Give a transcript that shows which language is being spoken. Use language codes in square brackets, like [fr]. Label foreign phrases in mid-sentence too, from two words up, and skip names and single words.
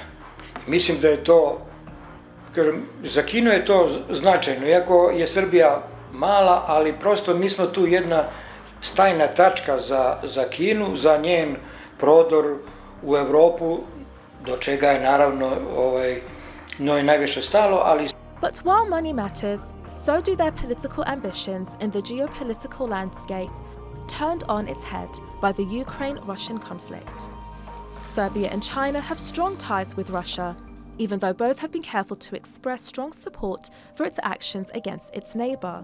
[sr] Mislim da je to, kažem, za Kinu je to značajno, iako je Srbija mala, ali prosto mi smo tu jedna stajna tačka za Kinu, za njen prodor u Evropu, do čega je naravno njoj najviše stalo, ali... [en] But while money matters, so do their political ambitions in the geopolitical landscape, turned on its head by the Ukraine-Russian conflict. Serbia and China have strong ties with Russia, even though both have been careful to express strong support for its actions against its neighbour.